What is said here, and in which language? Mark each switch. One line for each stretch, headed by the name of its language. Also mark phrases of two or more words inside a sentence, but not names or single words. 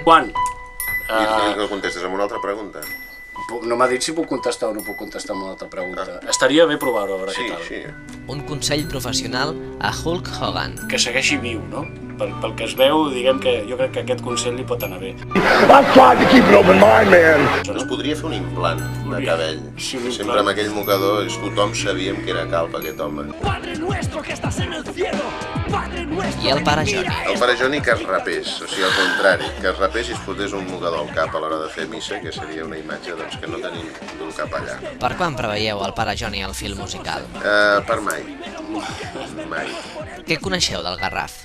Catalan: Quan? I que contestes amb una altra pregunta. No m'ha dit si puc contestar o no puc contestar amb una altra pregunta. Estaria bé provar-ho, a veure què tal. Sí. Un consell professional a Hulk Hogan. Que segueixi viu, no? Pel que es veu, diguem que jo crec que aquest consell li pot anar bé.
English: I've tried to keep an open mind, man.
Catalan: Es podria fer un implant de cabell. Sí, un implant. Sempre amb aquell mocador, tothom sabíem que era calp, aquest home.
Spanish: Padre nuestro que estás en el cielo, Padre nuestro.
Catalan: I el pare Joni. El pare Joni que es rapés, o sigui, al contrari, que es rapés i es fotés un mocador al cap a l'hora de fer missa, que seria una imatge doncs, que no tenim d'un cap allà. Per quan preveieu el pare Joni al film musical? Per mai. Mai. Què coneixeu del Garraf?